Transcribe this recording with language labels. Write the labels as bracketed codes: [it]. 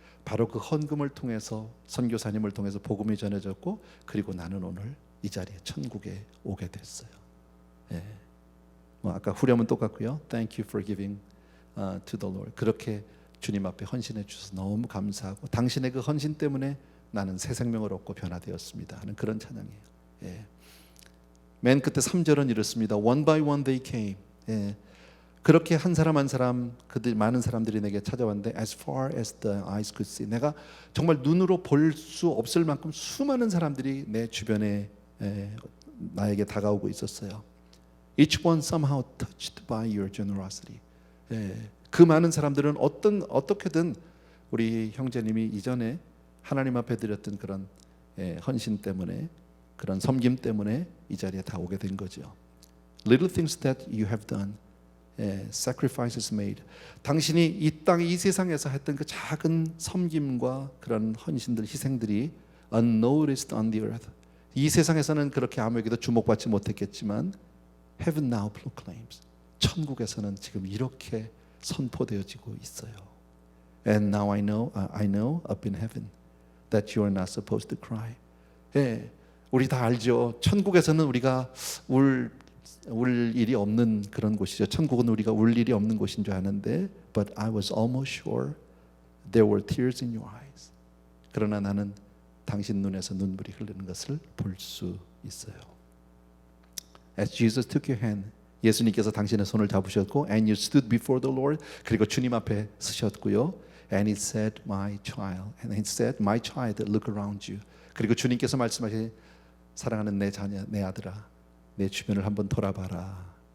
[ko] 바로 그 헌금을 통해서 선교사님을 통해서 복음이 전해졌고 그리고 나는 오늘 이 자리에 천국에 오게 됐어요. 아까 후렴은 똑같고요. [en] Thank you for giving to the Lord. [ko] 그렇게 주님 앞에 헌신해 주셔서 너무 감사하고 당신의 그 헌신 때문에 나는 새 생명을 얻고 변화되었습니다 하는 그런 찬양이에요. 맨 끝에 3절은 이렇습니다. [en] One by one they came. [ko] 그렇게 한 사람 한 사람 그들 많은 사람들이 내게 찾아왔는데 [en] as far as the eyes could see. [ko] 내가 정말 눈으로 볼 수 없을 만큼 수많은 사람들이 내 주변에 나에게 다가오고 있었어요. [en] Each one somehow touched by your generosity. [ko] 그 많은 사람들은 어떻게든 우리 형제님이 이전에 하나님 앞에 드렸던 그런 헌신 때문에 그런 섬김 때문에 이 자리에 다 오게 된 거죠. [en] Little things that you have done, sacrifices made. [ko] 당신이 이 땅 이 세상에서 했던 그 작은 섬김과 그런 헌신들 희생들이 [en] unnoticed on the earth. [ko] 이 세상에서는 그렇게 아무에게도 주목받지 못했겠지만 [en] heaven now proclaims. [ko] 천국에서는 지금 이렇게 선포되어지고 있어요. [en] And now I know up in heaven that you are not supposed to cry. [ko] 우리 다 알죠. 천국에서는 우리가 울 일이 없는 그런 곳이죠. 천국은 우리가 울 일이 없는 곳인 줄 아는데 [en] But I was almost sure there were tears in your eyes. [ko] 그러나 나는 당신 눈에서 눈물이 흐르는 것을 볼 수 있어요. [en] As Jesus took your hand, [ko] 예수님께서 당신의 손을 잡으셨고 [en] And you stood before the Lord. [ko] 그리고 주님 앞에 서셨고요. [en] And he said, my child. And he said, my child, look around you. [ko] 그리고 주님께서 말씀하신 사랑하는 내 자녀, 내 아들아, 내 주변을 한번 돌아봐라.